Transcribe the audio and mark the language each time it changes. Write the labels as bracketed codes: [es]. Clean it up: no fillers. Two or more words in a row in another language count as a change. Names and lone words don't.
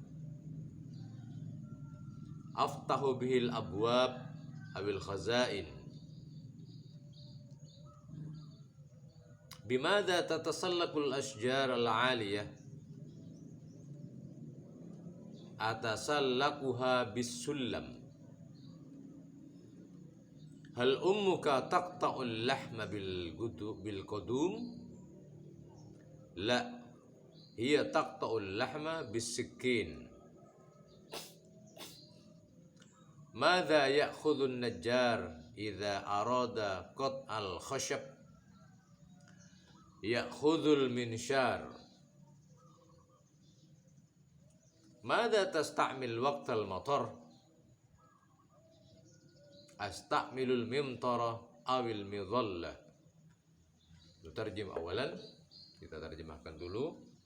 [ar] أفتح به الأبواب أو الخزائن. بماذا تتسلق الأشجار العالية? أتسلقها بالسلم. هل أمك تقطع اللحم بالقدوم? لا هي تقطع اللحم بالسكين. ماذا يأخذ النجار إذا أراد قطع الخشب? يأخذ المنشار. ماذا تستعمل وقت المطر? أستعمل الممطرة أو المظلة. [id] Terjem awalan, kita terjemahkan dulu.